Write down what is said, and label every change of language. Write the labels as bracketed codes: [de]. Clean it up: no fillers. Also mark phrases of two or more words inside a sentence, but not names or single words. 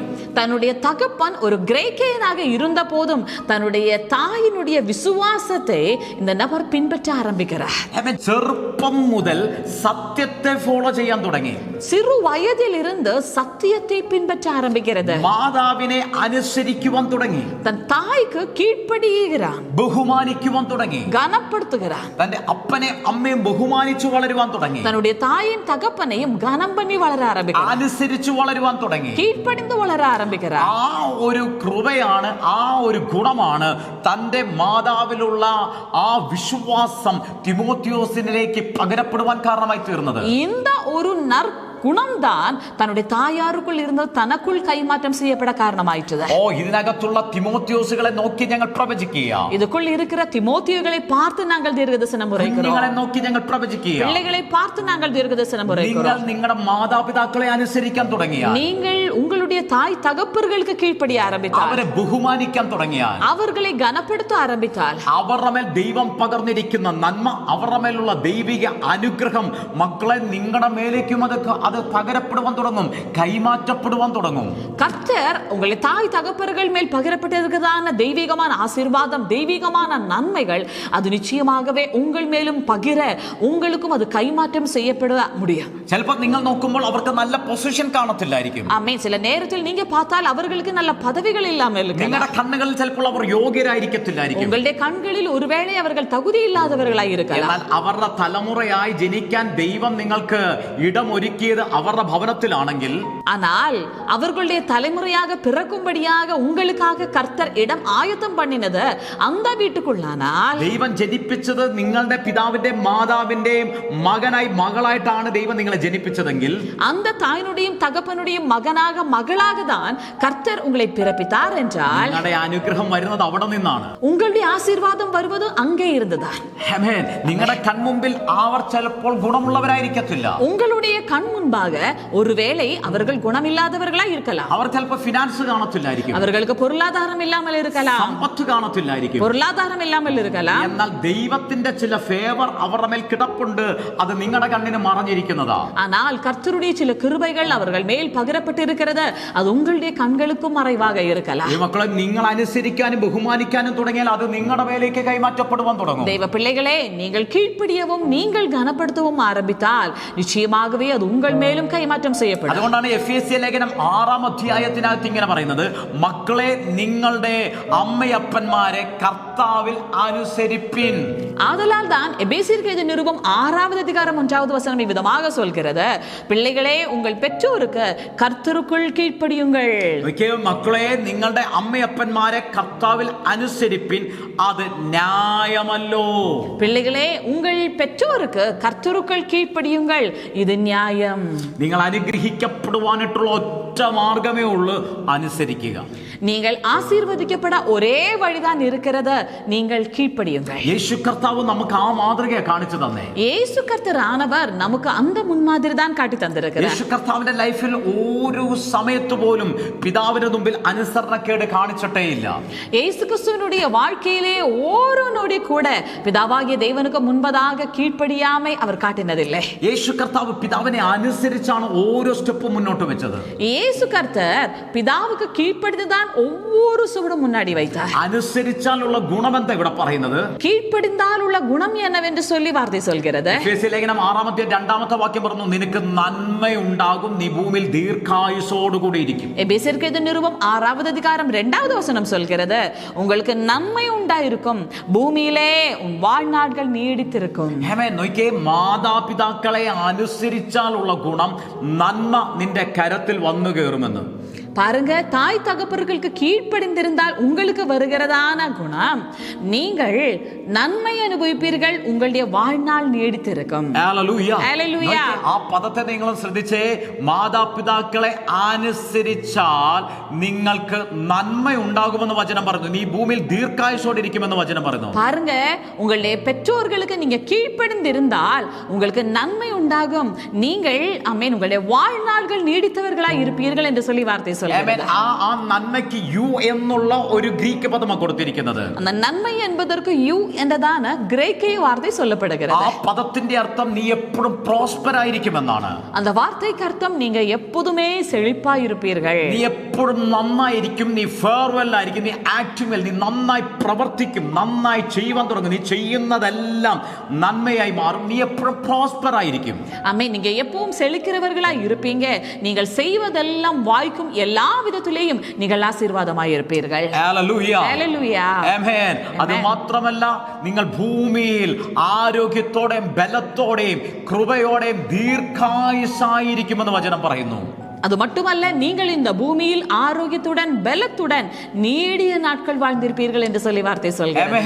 [ta] தன்னுடைய தகப்பன் ஒரு கிரேக்கியனாக இருந்த போதும் தன்னுடைய தாயினுடைய விசுவாசத்தை இந்த நபர் பின்பற்ற ஆரம்பிக்கிறார். [ml] ചെറുപ്പം മുതൽ സത്യത്തെ ഫോളോ ചെയ്യാൻ തുടങ്ങി. [ta] சிறு வயதில் இருந்து சத்தியத்தை பின்பற்ற ஆரம்பிக்கிறது. [ml] മാതാവിനെ അനുസരിക്കുവാൻ തുടങ്ങി. [ta] தன் தாய்க்கு கீழ்ப்படியுகிறான், [ml] ബഹുമാനിക്കുവാൻ തുടങ്ങി. [ta] கனப்படுத்துகிறான். [ml] തന്റെ അപ്പനെ അമ്മയും ബഹുമാനിച്ചു വളരുവാൻ തുടങ്ങി. [ta] தன்னுடைய தாயின் தகப்பனையும் கனம் பண்ணி வளர ஆரம்பிக்கிறார். [ml] അനുസരിച്ചു വളരുവാൻ തുടങ്ങി. [ta] கீழ்ப்படிந்து வளர ஆரம்பிக்கிறார். [ml] ആ ഒരു കൃപയാണ്, ആ ഒരു ഗുണമാണ് തന്റെ മാതാവിലുള്ള ആ വിശ്വാസം തിമോത്തിയോസിനിലേക്ക് പകരപ്പെടുവാൻ കാരണമായി തീർന്നത്. [ta] இந்த ஒரு குணம்தான் தன்னுடைய தாயாருக்குள் இருந்தது தனக்குள் கைமாற்றம் செய்யப்பட காரணமாயிற்று. [ml] ഇതിനകത്തുള്ള തിമോത്തിയോസുകളെ നോക്കി ഞങ്ങൾ പ്രവചിക്കുക. [ta] இதுக்குள் இருக்கிற திமோத்தியோகளை பார்த்து நாங்கள் தீர்க்கதரிசனம் உரைக்கிறோம். [ml] നിങ്ങളെ നോക്കി ഞങ്ങൾ പ്രവചിക്കുക. [ta] பிள்ளைகளை பார்த்து நாங்கள் தீர்க்கதரிசனம் உரைக்கிறோம். [ml] നിങ്ങൾ നിങ്ങളുടെ മാതാപിതാക്കളെ അനുസരിക്കാൻ തുടങ്ങിയാൽ, [ta] நீங்கள் உங்களுடைய தாய் தகப்பர்களுக்கு கீழ்ப்படிய ஆரம்பித்தால், [ml] അവരെ ബഹുമാനിക്കാൻ തുടങ്ങിയാൽ, [ta] அவர்களை கனப்படுத்த ஆரம்பித்தால், [ml] അവരുടെ മേൽ ദൈവം പകർന്നിരിക്കുന്ന നന്മ, അവരുടെ മേലുള്ള ദൈവിക അനുഗ്രഹം മക്കളെ നിങ്ങളുടെ മേലേക്കും അത് പകരപ്പെടുവാൻ തുടങ്ങും, കൈമാറ്റപ്പെടുവാൻ തുടങ്ങും. [ta] கர்த்தர் உங்களை தாய் தகப்பர்கள் மேல் பகிரப்பட்டிருக்கிறதான தெய்வீகமான ஆசீர்வாதம், தெய்வீகமான நன்மைகள் அது நிச்சயமாகவே உங்கள் மேலும் பகிர உங்களுக்கும் அது கைமாற்றம் செய்யப்பட முடியும். [ml] ചിലപ്പോൾ നിങ്ങൾ നോക്കുമ്പോൾ അവർക്ക് നല്ല പൊസിഷൻ കാണത്തില്ലായിരിക്കും. ആമേൻ. ചില നേരത്തിൽ [ta] நீங்க பார்த்தால் அவர்களுக்கு நல்ல பதவிகள் இல்லாமல் இருக்கலாம். [ml] നിങ്ങളുടെ കണ്ണുകളിൽ ചിലപ്പോൾ അവർ യോഗ്യരായിരിക്കത്തില്ലായിരിക്കും. [ta] உங்களுடைய கண்களில் ஒருவேளை அவர்கள் தகுதி இல்லாதவர்களாയി இருக்கலாம். [ml] എന്നാൽ അവരുടെ തലമുറയായി ജനിക്കാൻ ദൈവം നിങ്ങൾക്ക് ഇടമൊരുക്കിയത് അവരുടെ ഭവനത്തിലാണെങ്കിൽ, [ta] ஆனால் அவர்களுடைய தலைமுறையாக பிறக்கும்படியாக உங்களுக்காக கர்த்தர் இடம் ஆயத்தம் பண்ணினது அந்த வீட்டுக்குள்ளானால், [ml] ദൈവം ജനിപ്പിച്ചത് നിങ്ങളുടെ പിതാവിന്റെയും മാതാവിന്റെയും മകനായി മകളായിട്ടാണ് ദൈവം നിങ്ങളെ ജനിപ്പിച്ചതെങ്കിൽ, [ta] அந்த தாயினுடையும் தகப்பனுடையும் மகனாக மகளாக தான் கர்த்தர் உங்களை பிறப்பித்தார் என்றால், [ml] നിങ്ങളുടെ അനുഗ്രഹം വരുന്നത് അവിടെ നിന്നാണ്. [ta] உங்களுடைய ஆசீர்வாதம் வருவது அங்கே இருந்ததா. [ml] ആമേൻ. നിങ്ങളുടെ കൺമുമ്പിൽ അവർ ചിലപ്പോൾ ഗുണമുള്ളവരായിരിക്കത്തില്ല. [ta] உங்களுடைய கண் முன்பாக ஒருவேளை அவர்கள் குணமில்லாதவர்களாய் இருக்கலாம். [ml] അവർ ചിലപ്പോൾ ഫിനാൻസ് കാണത്തില്ലായിരിക്കും. [ta] அவர்களுக்கு பொருளாதாரம் இல்லாமல் இருக்கலாம். [ml] സമ്പത്ത് കാണത്തില്ലായിരിക്കും. [ta] பொருளாதாரம் இல்லாமல் இருக்கலாம். [ml] എന്നാൽ ദൈവത്തിന്റെ ചില ഫേവർ അവരുടെ മേൽ കിടപ്പുണ്ട്. അത് നിങ്ങളുടെ കണ്ണിന് മറഞ്ഞിരിക്കുന്നതാ. [ta] ஆனால் கர்த்தருடைய சில கிருபைகள் அவர்கள் மேல் பகிரப்பட்டிருக்கிறது, அது உங்களுடைய கண்களுக்கும் மறைவாக இருக்கலாம். [ml] ഈ മക്കളെ നിങ്ങൾ അനുസരിക്കാനും ബഹുമാനിക്കാനും തുടങ്ങിയാൽ അത് നിങ്ങളുടെ മേലേക്ക് കൈമാറ്റപ്പെടുവാൻ തുടങ്ങും. [ta] தெய்வ பிள்ளைகளே, நீங்கள் கீழ்ப்படியவும் நீங்கள் கனப்படுத்தவும் ஆரம்பித்தால் நிச்சயமாகவே அது உங்கள் மேலும் கைமாற்றம் செய்யப்படும். [ml] അതുകൊണ്ടാണ് എഫേസ്യ ലേഖനം 6-ാം അധ്യായത്തിനകത്ത് ഇങ്ങനെ പറയുന്നത്, മക്കളെ നിങ്ങളുടെ അമ്മയപ്പന്മാരെ കർത്താവിൽ അനുസരിപ്പിൻ. [ta] ஆதலால் தான் எபேசியருக்கு எழுதிய நிருபம் 6-வது அதிகாரம் 1-வது வசனம் இவ்விதமாக சொல்கிறது, பிள்ளைகளே உங்கள் பெற்றோருக்கு கர்த்தருக்குள் கீழ்ப்படியுங்கள். [ml] മക്കളെ നിങ്ങളുടെ അമ്മയപ്പന്മാരെ കർത്താവിൽ അനുസരിപ്പിൻ, അത് ന്യായമല്ലോ. [ta] பிள்ளைகளே உங்கள் பெற்றோருக்கு கர்த்தருக்குள் கீழ்ப்படியுங்கள், இது நியாயம். [ml] നിങ്ങൾ അനുഗ്രഹിക്കപ്പെടുവാനായിട്ടുള്ള ഒറ്റ മാർഗമേ ഉള്ളൂ, അനുസരിക്കുക. [ta] நீங்கள் ஆசீர்வதிக்கப்பட ஒரே வழிதான் இருக்கிறது, நீங்கள் கீழ்ப்படியுங்கள். [ml] യേശു കർത്താവ് നമുക്ക് ആ മാതൃകയെ കാണിച്ചു തന്നെ. [ta] இயேசு கர்த்தர் ஆனவர் நமக்கு அந்த முன்மாதிரி தான் காட்டி தந்திருக்கிறார். [ml] യേശു കർത്താവിന്റെ ലൈഫിൽ ഒരു സമയത്ത് പോലും പിതാവിന്റെ മുമ്പിൽ അനുസരണക്കേട് കാണിച്ചിട്ടേയില്ല. [ta] இயேசு கிறிஸ்துவினுடைய வாழ்க்கையிலே ஓரோ நொடி கூட பிதாவாகிய தேவனுக்கு முன்பதாக கீழ்ப்படியாமை அவர் காட்டினதில்லை. [ml] യേശു കർത്താവ് പിതാവിനെ അനുസരിച്ചാണ് ഓരോ സ്റ്റെപ്പും മുന്നോട്ട് വെച്ചത്. [ta] இயேசு கர்த்தர் பிதாவுக்கு கீழ்ப்படிந்துதான் ஒவ்வொரு சுவடும் முன்னாடி வைத்தார். [ml] അനുസരിച്ചാലുള്ള ഗുണമെന്താ ഇവിടെ പറയുന്നത്? [ta] கீழ்ப்படிந்தால் உள்ள குணம் என்னவென்று சொல்லி வார்த்தை சொல்கிறது. [ml] എഫേസ്യ ലേഖനം 6-ാം അധ്യായം 2-ാമത്തെ വാക്യം പറഞ്ഞു, നിനക്ക് നന്മയുണ്ടാകും, നീ ഭൂമിയിൽ ദീർഘായുസോടുകൂടി ഇരിക്കും. [ta] எபேசியருக்கு எழுதிய நிருபம் 6-வது அதிகாரம் 2-வது வசனம் சொல்கிறது, உங்களுக்கு நன்மை உண்டாயிருக்கும், பூமியிலே உன் வாழ்நாட்கள் நீடித்திருக்கும். [ml] നോക്കിയേ, മാതാപിതാക്കളെ അനുസരിച്ചാലുള്ള ഗുണം, നന്മ നിന്റെ കരത്തിൽ വന്നു കയറുമെന്ന്. [ta] பாருங்க, தாய் தகப்பர்களுக்கு கீழ்ப்படிந்திருந்தால் உங்களுக்கு வருகிறதான குணம், நீங்கள் நன்மை அனுபவிப்பீர்கள், உங்களுடைய வாழ்நாள் நீடித்திருக்கும். [ml] ആ പദത്തെ നിങ്ങൾ ശ്രദ്ധിച്ചേ. മാതാപിതാക്കളെ അനുസരിച്ചാൽ നിങ്ങൾക്ക് നന്മ ഉണ്ടാകുമെന്ന് വചനം പറഞ്ഞു. നീ ഭൂമിയിൽ ദീർഘായുസോടെ ഇരിക്കുമെന്ന് വചനം പറഞ്ഞു. [ta] பாருங்க, உங்களுடைய பெற்றோர்களுக்கு நீங்க கீழ்ப்படிந்திருந்தால் உங்களுக்கு நன்மை உண்டாகும், நீங்கள் ஆமென் உங்களுடைய வாழ்நாள்கள் நீடித்தவர்களாய் இருப்பீர்கள் என்று சொல்லி வார்த்தை சொல்லுகிறது. [ml] ആ നന്മയ്ക്ക് യു എന്നുള്ള ഒരു ഗ്രീക്ക് പദമാണ് കൊടുത്തിരിക്കുന്നത്. [ta] அந்த நன்மை என்பதற்கு [ml] യു എന്നതാണ് ഗ്രേക്ക് [ta] വാർத்தை சொல்லப்படுகிறது. [ml] ആ പദത്തിന്റെ അർത്ഥം നീ എപ്പോഴും പ്രോസ്പർ ആയിരിക്കുമെന്നാണ്. [ta] அந்த வார்த்தைக்கு அர்த்தம் நீங்க எப்போதுமே செழிப்பாய் இருப்பீர்கள், [ml] നീ എപ്പോഴും നന്നായിരിക്കും, നീ ഫെയർവെൽ ആയിരിക്കും, നീ [en] acting well, [ml] നീ നന്നായി പ്രവർത്തിക്കും, നന്നായി ചെയ്യുവാൻ തുടങ്ങും, നീ ചെയ്യുന്നതെല്ലാം നന്മയായി മാറും, നീ എപ്പോഴും പ്രോസ്പർ ആയിരിക്കും. [ta] ஆமென். நீங்க எப்பவும் செழிக்கிறவர்களாய் இருப்பீங்க, நீங்கள் செய்வதெல்லாம் வாய்க்கும், எல்லா எல்லா விதத்திலேயும் நீங்கள் ஆசீர்வாதமாய் இருப்பீர்கள். Hallelujah. Hallelujah. Amen. [ml] അത് മാത്രമല്ല, നിങ്ങൾ ഭൂമിയിൽ ആരോഗ്യത്തോടെയും ബലത്തോടെയും കൃപയോടെയും ദീർഘായുസ്സായിരിക്കുമെന്ന് വചനം പറയുന്നു. [ta] அது மட்டுமல்ல, நீங்கள் இந்த பூமியில் ஆரோக்கியத்துடன் பலத்துடன் நீடிய நாட்கள் வாழ்ந்திருப்பீர்கள் என்று சொல்லி வார்த்தை சொல்கிறது.